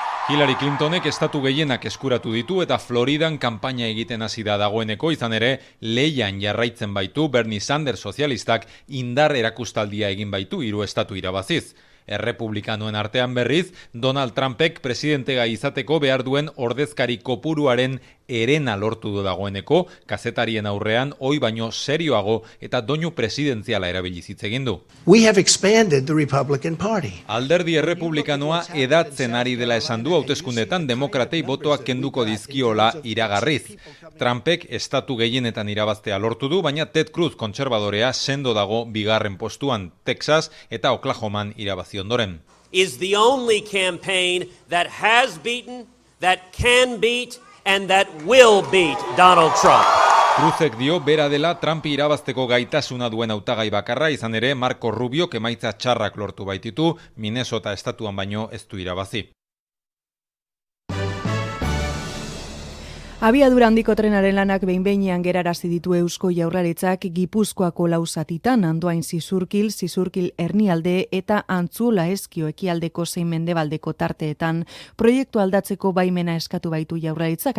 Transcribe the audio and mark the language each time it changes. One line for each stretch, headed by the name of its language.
Basque: Hillary Clintonek estatu gehienak eskuratu ditu eta Floridan kanpaina egiten hasi da dagoeneko, izan ere leian jarraitzen baitu Bernie Sanders sozialistak indar erakustaldia egin baitu 3 estatu irabaziz. Errepublikanoen artean berriz, Donald Trumpek presidentegai izateko behar duen ordezkari kopuruaren erena lortu du dagoeneko, kazetarien aurrean ohi baino serioago eta doinu presidenziala erabiliz hitz egin du.
English: We have expanded the Republican Party.
Basque: Alderdi errepublikanoa edatzen ari dela esan du hauteskundetan demokratei botoak kenduko dizkiola iragarriz. Trumpek estatu gehienetan irabaztea lortu du, baina Ted Cruz kontserbadorea sendo dago bigarren postuan, Texas eta Oklahoman irabazi ondoren.
English: Is the only campaign that has beaten, that can beat, and that will beat Donald Trump.
Basque: Cruzek dio bera dela Trumpi irabazteko gaitasuna duen hautagai bakarra, izan ere Marco Rubiok emaitza txarrak lortu baititu, Minnesota estatuan baino ez du irabazi. Abiadura handiko trenaren lanak behin-behinean gerarazi ditu Eusko Jaurlaritzak Gipuzkoako lau zatitan, Andoain Zizurkil Ernialde eta Antzuola Ezkio ekialdeko zein mendebaldeko tarteetan proiektu aldatzeko baimena eskatu baitu Jaurlaritzak.